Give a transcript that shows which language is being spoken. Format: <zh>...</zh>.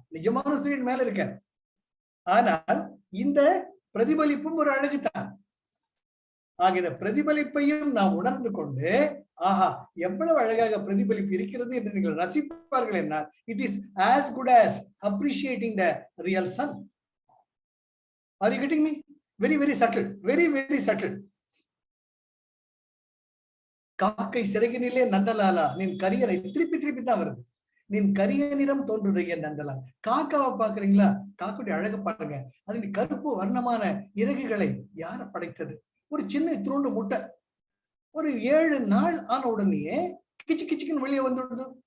<ta>நிஜமான சூரியன் மேல இருக்க. ஆனால் இந்த பிரதிபலிப்பும் ஒரு அழகுதான். ஆகிய பிரதிபலிப்பையும் நாம் உணர்ந்து கொண்டு, ஆஹா எவ்வளவு அழகாக பிரதிபலிப்பு இருக்கிறது என்று நீங்கள் ரசிப்பார்கள் என்ன,</ta> <en>It is as good as appreciating the real sun. Are you getting me? Very very subtle, very very subtle.</en> <ta>காக்கை சிறகினிலே நந்தலாலா நின் கரியனை, திருப்பி திருப்பி தான் வருது, நின் கரிய நிறம் தோன்றுடைய நந்தலா. காக்காவை பாக்குறீங்களா? காக்குடைய அழக பாருங்க. அது கருப்பு வர்ணமான இறகுகளை யார படைத்தது? ஒரு சின்ன இத்திரோண்டு முட்டை, ஒரு 7 நாள் ஆன உடனேயே கிச்சு கிச்சுக்குன்னு வெளியே வந்துடுது.</ta>